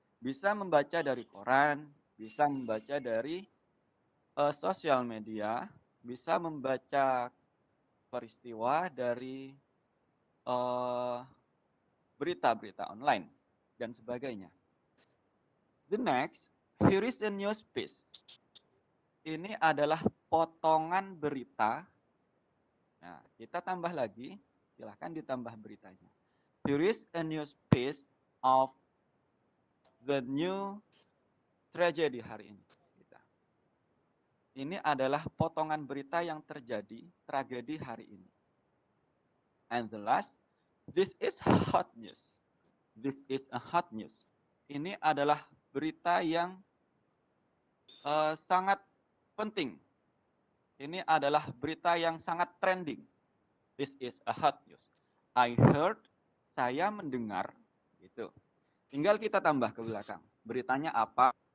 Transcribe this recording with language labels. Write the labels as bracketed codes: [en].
[id] Bisa membaca dari koran, bisa membaca dari sosial media, bisa membaca peristiwa dari berita-berita online dan sebagainya. [en] The next, here is a news piece. [id] Ini adalah potongan berita. Nah, kita tambah lagi, silahkan ditambah beritanya. [en] Here is a news piece of the new tragedy [id] hari ini. Ini adalah potongan berita yang terjadi tragedi hari ini. [en] And the last, this is hot news. This is a hot news. [id] Ini adalah berita yang sangat penting. Ini adalah berita yang sangat trending. [en] This is a hot news. I heard, [id] saya mendengar, gitu. Tinggal kita tambah ke belakang. Beritanya apa?